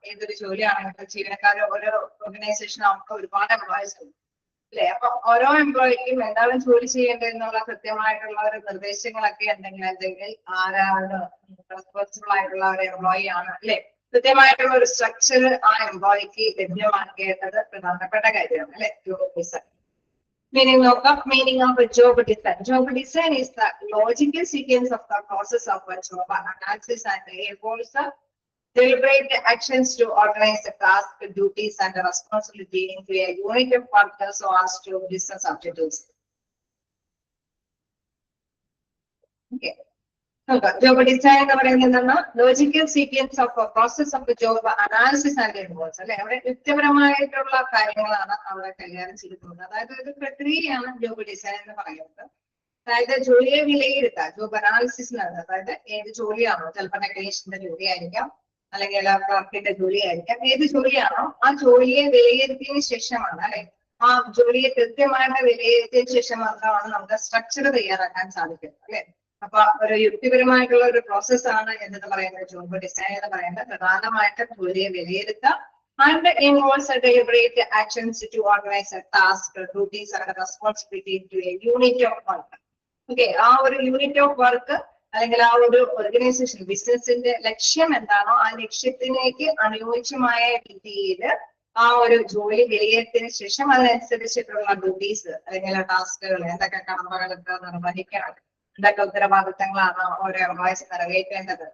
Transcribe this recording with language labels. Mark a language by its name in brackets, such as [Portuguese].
[Malayalam] ഏതൊരു ജോലിയാണെങ്കിലും ജീവനക്കാരോ ഓരോ ഓർഗനൈസേഷൻ ആവുമ്പോൾ ഒരുപാട് എംപ്ലോയീസ് ഉണ്ട് അല്ലെ. അപ്പൊ ഓരോ എംപ്ലോയിക്കും എന്താണ് ജോലി ചെയ്യേണ്ടതെന്നുള്ള കൃത്യമായിട്ടുള്ള ഒരു നിർദ്ദേശങ്ങളൊക്കെ ഉണ്ടെങ്കിൽ ആരാണ് റെസ്പോൺസിബിൾ ആയിട്ടുള്ള ഒരു എംപ്ലോയി ആണ് അല്ലെ, കൃത്യമായിട്ടുള്ള ഒരു സ്ട്രക്ചർ ആ എംപ്ലോയിക്ക് ലഭ്യമാക്കേണ്ടത് പ്രധാനപ്പെട്ട കാര്യമാണ് അല്ലെ. [English] Job design meaning of a job design. Job design is the logical sequence of the process of a job analysis and involves the deliberate actions to organize the task, duties, and the responsibility into a unit of purpose so as to business objectives. Okay. Job design [Malayalam] എന്ന് പറയുന്നത് [English] Logical sequence of process of job analysis and involves അല്ലെ. [Malayalam] അവിടെ വ്യക്തിപരമായിട്ടുള്ള കാര്യങ്ങളാണ് അവിടെ കൈകാര്യം ചെയ്തിട്ടുള്ളത്. അതായത് ഒരു പ്രക്രിയയാണ് ജോബ് ഡിസൈൻ എന്ന് പറയുന്നത്. അതായത് ജോലിയെ വിലയിരുത്താൻ ജോബ് അനാലിസിസ് അതായത് ഏത് ജോലിയാണോ, ചിലപ്പോൾ ടെക്നീഷ്യന്റെ ജോലിയായിരിക്കാം, അല്ലെങ്കിൽ ക്ലർക്കിന്റെ ജോലിയായിരിക്കാം, ഏത് ജോലിയാണോ ആ ജോലിയെ വിലയിരുത്തിയതിനു ശേഷമാണ് അല്ലെ, ആ ജോലിയെ കൃത്യമായിട്ട് വിലയിരുത്തിയതിനു ശേഷം മാത്രമാണ് നമുക്ക് സ്ട്രക്ചർ തയ്യാറാക്കാൻ സാധിക്കുന്നത് അല്ലെ. അപ്പൊ ഒരു യുക്തിപരമായിട്ടുള്ള ഒരു പ്രോസസ്സാണ് എന്ന് പറയുന്നത് ജോബ് ഡിസൈൻ എന്ന് പറയുന്നത്. പ്രധാനമായിട്ടും ജോലിയെ വിലയിരുത്താം [English] and involves a deliberate actions to organize a task, duties and responsibility to a unit of work. [Malayalam] Okay, ആ ഒരു യൂണിറ്റ് ഓഫ് വർക്ക് അല്ലെങ്കിൽ ആ ഒരു ഓർഗനൈസേഷൻ ബിസിനസിന്റെ ലക്ഷ്യം എന്താണോ ആ ലക്ഷ്യത്തിലേക്ക് അനുയോജ്യമായ രീതിയിൽ ആ ഒരു ജോലി വിലയിരുത്തിയതിനു ശേഷം അതിനനുസരിച്ചിട്ടുള്ള ഡ്യൂട്ടീസ് അല്ലെങ്കിൽ ടാസ്കുകൾ, എന്തൊക്കെ കടമകളൊക്കെ നിർവഹിക്കണം, എന്തൊക്കെ ഉത്തരവാദിത്തങ്ങളാണ് ഓരോ എംപ്ലോയീസ് നിറവേറ്റേണ്ടത്.